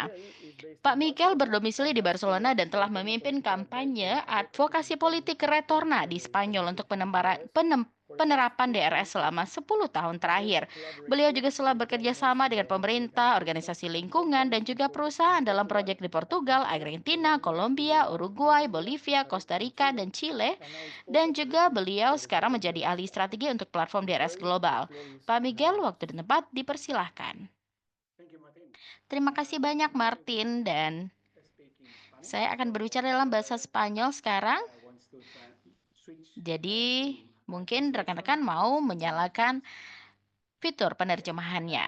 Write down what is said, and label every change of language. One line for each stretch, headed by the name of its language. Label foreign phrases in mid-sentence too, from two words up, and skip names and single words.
Indonesian: Pak Mikel berdomisili di Barcelona dan telah memimpin kampanye advokasi politik Retorna di Spanyol untuk penerapan DRS selama 10 tahun terakhir. Beliau juga telah bekerja sama dengan pemerintah, organisasi lingkungan, dan juga perusahaan dalam proyek di Portugal, Argentina, Kolombia, Uruguay, Bolivia, Costa Rica, dan Chile. Dan juga beliau sekarang menjadi ahli strategi untuk platform DRS global. Pak Miguel, waktu dan tempat dipersilahkan. Terima kasih banyak Martin, dan saya akan berbicara dalam bahasa Spanyol sekarang. Jadi mungkin rekan-rekan mau menyalakan fitur penerjemahannya.